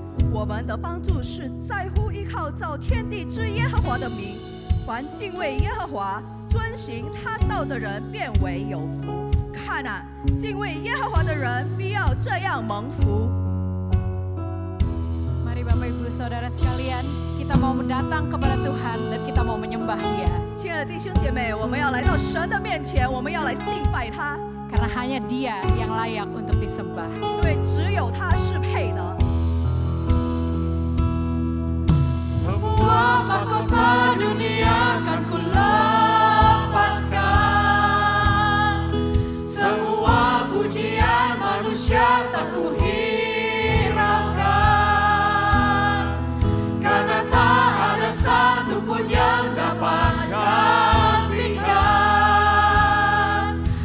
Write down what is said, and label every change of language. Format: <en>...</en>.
<zh>我们的帮助是在乎依靠造天地之耶和华的名，凡敬畏耶和华、遵行他道的人，便为有福。看啊，敬畏耶和华的人必要这样蒙福。</zh> <id>Mari Bapak Ibu Saudara sekalian, kita mau datang kepada Tuhan dan kita mau menyembah Dia.</id> <zh>亲爱的弟兄姐妹，我们要来到神的面前，我们要来敬拜他，</zh> <id>Karena hanya Dia yang layak untuk disembah.</id> <zh>因为只有他是配的。</zh> <id>Semua mahkota dunia akan kulepaskan, semua pujian manusia tak kuhiraukan, karena tak ada satupun yang dapat gantikan.</id>